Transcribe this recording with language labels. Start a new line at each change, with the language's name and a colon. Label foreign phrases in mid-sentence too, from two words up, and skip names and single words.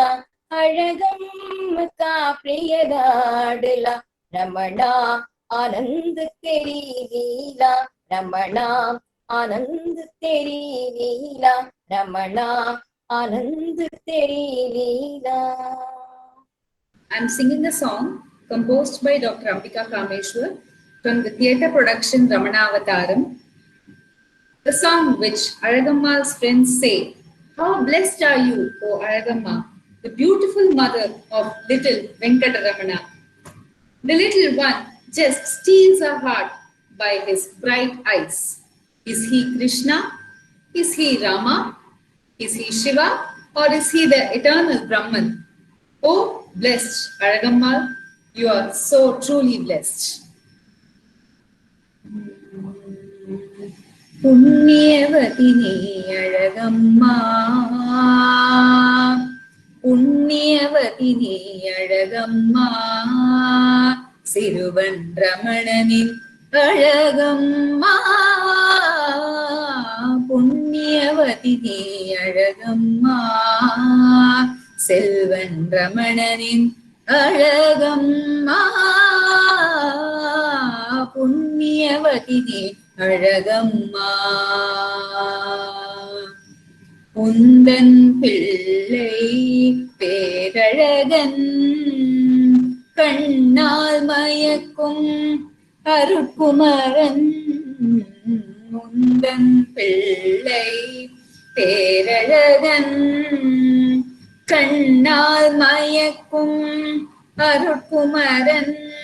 Hindi: अழगम्मा का प्रिय लाडला रमणा आनंद तेरी लीला. रमणा आनंद तेरी लीला. रमणा आनंद तेरी लीला.
English: I'm singing a song composed by Dr. Ambika Kameshwar from the theatre production Ramana Avataram. The song which Aragamma's friends say, "How blessed are you, O Aragamma, the beautiful mother of little Venkataramana." The little one just steals our heart by his bright eyes. Is he Krishna? Is he Rama? Is he Shiva? Or is he the eternal Brahman? Oh, blessed Aragamma, you are so truly blessed.
Tamil: புண்யவதி நீ அரகம்மா, புண்யவதி நீ அரகம்மா, சிறுவன் ரமணனின் அரகம்மா. புண்யவதி நீ அரகம்மா, செல்வன் ரமணனின் அரகம்மா. புண்யவதி நீ அரகம்மா. உந்தன் பிள்ளை பேரழகன் கண்ணால் மயக்கும் அருட்குமரன். உந்தன் பிள்ளை பேரழகன் கண்ணால் மயக்கும் அருட்குமரன்.